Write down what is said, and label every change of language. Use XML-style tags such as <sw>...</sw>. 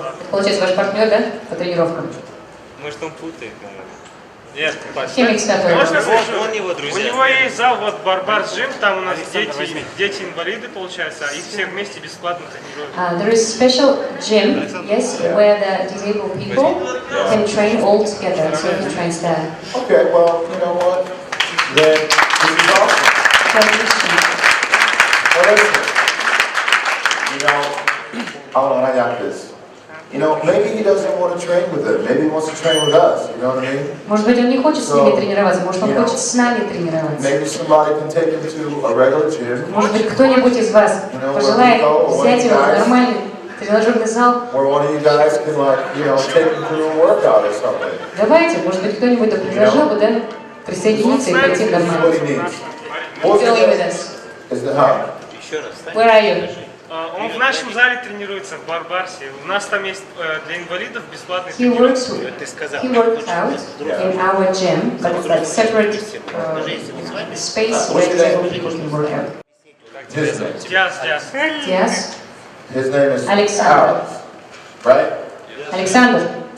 <ru>Получается, ваш партнер, да, по тренировкам? Может, он путает, Нет, Можно сказать, он его друзья. У него есть зал, вот Барбар Джим, там у нас дети инвалиды, получается, их все вместе бесплатно тренируют.</ru> <en>There is special gym, yes, where the disabled people can train all together, so he trains there. Okay, well, you know what? Then this is awesome. Well, listen, you know, I got this. You know, maybe he doesn't want to train with them. Maybe he wants to train with us. You know what I mean?</en> <ru>Может быть, он не хочет с ними тренироваться, может, он хочет с нами тренироваться.</ru> <en>Maybe somebody can take him to a regular gym.</en> <ru>Может быть, кто-нибудь из вас пожелает взять его в нормальный тренажерный зал.</ru> <en>Where one of you guys can, like, you know, take him through a workout or something.</en> <ru>Давайте, может быть, кто-нибудь предложил бы, да, присоединиться и пойти нормально.</ru> <en>Still with us. Where are you?</en> <ru>Он в нашем зале тренируется, в Барбарсе. У нас там есть для инвалидов бесплатный</ru> <en>He works out in our gym, but it's like separate space where disabled people can work out. Yes. His name is Alexander. Alex, right? Alexander.</en>